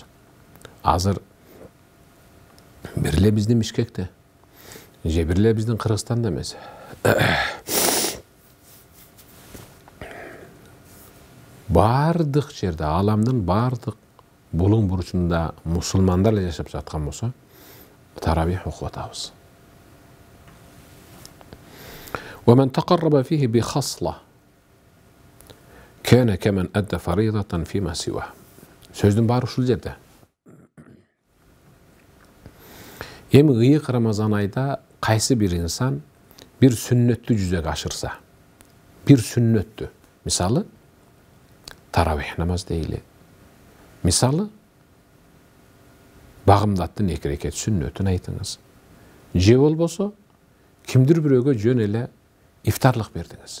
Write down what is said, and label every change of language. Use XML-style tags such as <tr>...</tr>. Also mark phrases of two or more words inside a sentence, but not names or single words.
<ky>Азыр бирле биздин Бишкекте, же бирле биздин Кыргызстанда эмес. Бардык жерде, аламдын бардык булуң бурчунда мусулмандар эле жашап жаткан болсо, таравих окуп атабыз.</ky> <ar>ومن تقرب فيه بخصلة كان كمن أدى فريضة فيما سواه.</ar> <ky>Сөздүн баары ушул жерде. Эми ыйык Рамазан айда кайсы бир инсан бир сүннөттү жүзөгө ашырса, бир сүннөттү, мисалы таравих намаз дейли, мисалы багымдаттын 2 рекет сүннөтүн айтыңыз, же болбосо кимдир бирөөгө жөн эле ифтарлык бердиңиз.</ky>